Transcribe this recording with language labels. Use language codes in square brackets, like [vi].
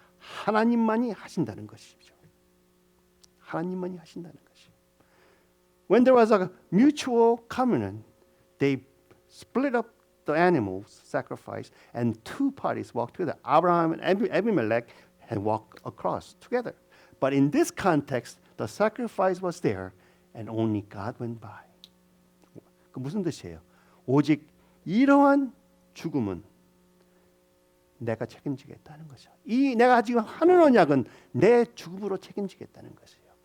[ko] 하나님만이 하신다는 것이죠. 하나님만이 하신다는 것이. [en] When there was a mutual covenant, they split up the animals sacrifice, and two parties walked together. Abraham and Abimelech had walked across together. But in this context, the sacrifice was there, and only God went by. [ko] 그 무슨 뜻이에요? 오직 이러한 죽음은 내가 책임지겠다는 거죠. 이 내가 지금 하는 언약은 내 죽음으로 책임지겠다는 것이에요.